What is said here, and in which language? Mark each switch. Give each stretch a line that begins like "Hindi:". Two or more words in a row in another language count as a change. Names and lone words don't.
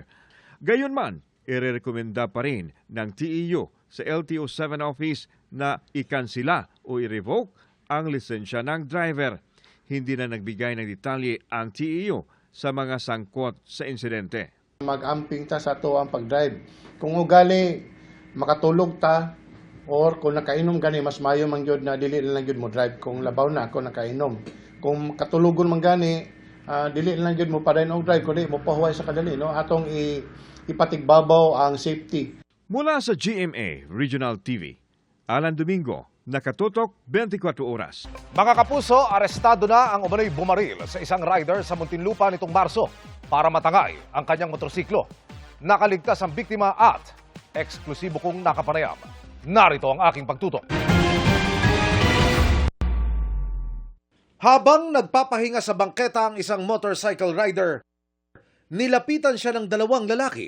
Filipino: Gayunman, irerekomenda pa rin ng TEU sa LTO 7 office na ikansila o i-revoke ang lisensya ng driver. Hindi na nagbigay ng detalye ang TEU sa mga sangkot sa insidente.
Cebuano: Mag-amping ta sa to ang pag-drive. Kung ugali, makatulog ta, or kung nakainom gani, mas mayo man gyud na dili lang gyud mo drive kung labaw na ako nakainom. Kung katulugon man gani, dili lang gyud mo pa rin og drive kundi mo pahuway sa kadali, no? Atong ipatigbabaw ang safety.
Filipino: Mula sa GMA Regional TV, Alan Domingo, nakatutok 24 oras. Mga kapuso, arestado na ang umano'y bumaril sa isang rider sa Muntinlupa nitong Marso para matangay ang kanyang motorsiklo. Nakaligtas ang biktima at eksklusibo kong nakapanayam. Narito ang aking pagtutok. Habang nagpapahinga sa bangketa ang isang
English: motorcycle rider,
Filipino: nilapitan siya ng dalawang lalaki.